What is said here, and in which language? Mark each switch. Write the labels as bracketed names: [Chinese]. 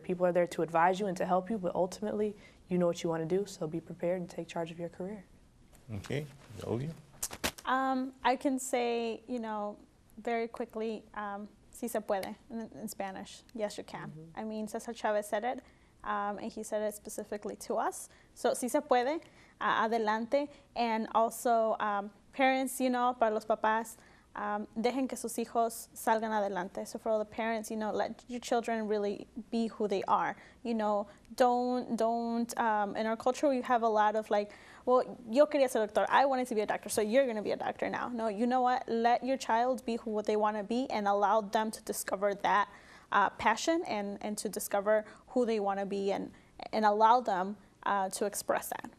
[English] People are there to advise you and to help you, but ultimately, you know what you want to do, so be prepared and take charge of your career. Okay. Olivia? I can say, very quickly, [Spanish] si se puede [English] in Spanish. Yes, you can. I mean, Cesar Chavez said it, and he said it specifically to us. [Spanish] So, si se puede, adelante. [English] And also, parents, [Spanish] para los papás, dejen que sus hijos salgan adelante. [English] So for all the parents, let your children really be who they are. Don't, in our culture, we have a lot of well, [Spanish] yo quería ser doctor. [English] I wanted to be a doctor, so you're going to be a doctor now. No, you know what? Let your child be who they want to be and allow them to discover that passion and to discover who they want to be and allow them to express that.